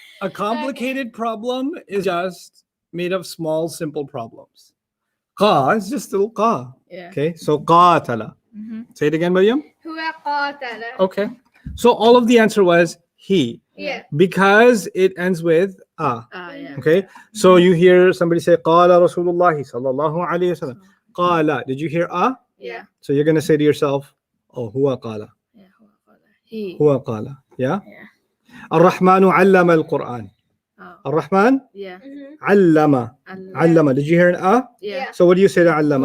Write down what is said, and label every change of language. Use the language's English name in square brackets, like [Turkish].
[English] A complicated problem is just made of small, simple problems. Ka is just a little ka. Yeah. Okay, so qatala. Say it again, Maryam. [Arabic] huwa qatala. [English] Okay. So all of the answer was he. Yeah. because it ends with a. Yeah. Okay, so you hear somebody say [Arabic] قال رسول الله صلى الله عليه وسلم. [English] قال, did you hear a? Yeah. So you're gonna say to yourself, oh, [Arabic] هو قال. [English] Yeah. He. [Arabic] هو قال. [English] Yeah. Yeah. [Arabic] الرحمن علم القرآن. [English] Oh. [Arabic] الرحمن [English] Yeah. علم. علم. Did you hear an a? Yeah. So what do you say to علم?